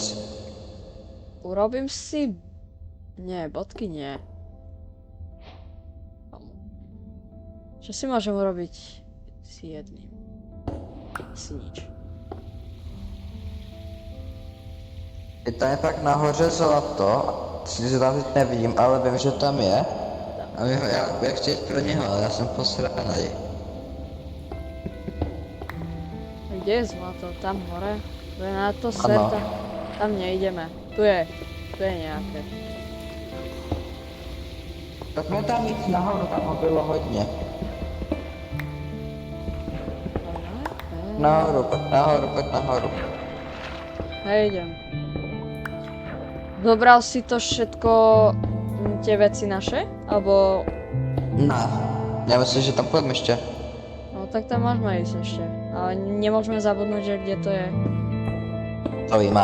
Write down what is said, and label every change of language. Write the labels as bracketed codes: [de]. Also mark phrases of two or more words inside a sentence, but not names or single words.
[sk] Urobím si... Nie, bodky nie. Čo si môžem urobiť si jedným? Asi nič. [cs] Je tam je pak nahoře zlato. Sice tam teď nevidím, ale vím, že tam je. A já chci jít pro něho, ale já jsem posranej. [sk] Kde je zlato? Tam hore? To je na to [cs] Ano. [sk] seta. Tam nejdeme. Tu je nejaké. [cs] Tak mě tam jít nahoru, tam ho bylo hodně. Nahoru, pojď nahoru. [sk] Hej, idem. Dobral si to všetko, tie veci naše? Alebo... [cs] Ne. Já myslím, že tam půjdeme ještě. [sk] No tak tam môžeme ísť ešte. Ale nemôžeme zabudnúť, že kde to je. [cs] To víme.